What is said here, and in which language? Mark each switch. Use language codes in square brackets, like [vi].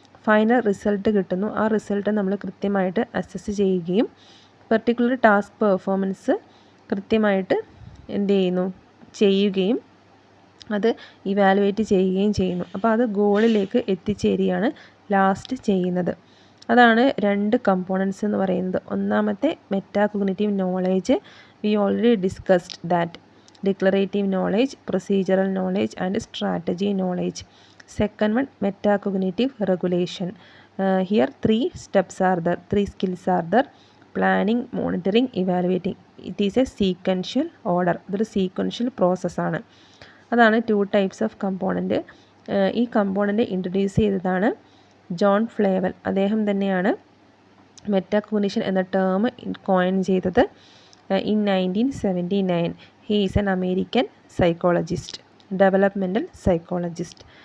[ml] Final result കിട്ടുന്നു, ആ result നമ്മൾ കൃത്യമായിട്ട് അസസ് ചെയ്യുകയും പെർട്ടിക്കുലർ ടാസ്ക് പെർഫോമൻസ് കൃത്യമായിട്ട് എന്ത് ചെയ്യുന്നു, ചെയ്യുകയും അത് ഇവാലുവേറ്റ് ചെയ്യുകയും ചെയ്യുന്നു. അപ്പോൾ അത് ഗോളിലേക്ക് എത്തിച്ചേരുകയാണ് ലാസ്റ്റ് ചെയ്യുന്നത്. അതാണ് 2 കമ്പോണൻസ് എന്ന് പറയുന്നത്. ഒന്നാമത്തെ metacognitive knowledge, [en] We already discussed that. declarative knowledge, procedural knowledge, and strategy knowledge. Second one, metacognitive regulation. Here three steps are there, three skills are there: planning, monitoring, evaluating. It is a sequential order. [ml] ഇതൊരു sequential process ആണ്. അതാണ് [en] Two types of component. [ml] ഈ component introduce ചെയ്തതാണ് John ഫ്ലേവൽ. അദ്ദേഹം തന്നെയാണ് metacognition എന്ന term coin ചെയ്തത് in 1979. [en] He is an American psychologist, developmental psychologist.